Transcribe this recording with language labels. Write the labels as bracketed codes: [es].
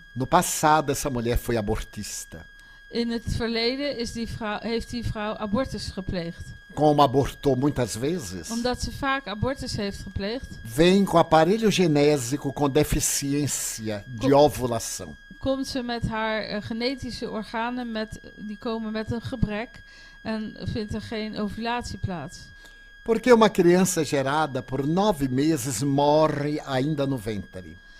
[pt] No passado, essa mulher foi abortista. [nl] In het verleden heeft die vrouw abortus gepleegd. [pt] Como abortou muitas vezes, [nl] Omdat ze vaak abortus heeft gepleegd, [pt] vem com aparelho genésico com deficiência de ovulação. [nl] komt ze met haar genetische organen, die komen met een gebrek en vindt er geen ovulatie plaats. [pt] Porque uma criança gerada por 9 meses morre ainda no ventre.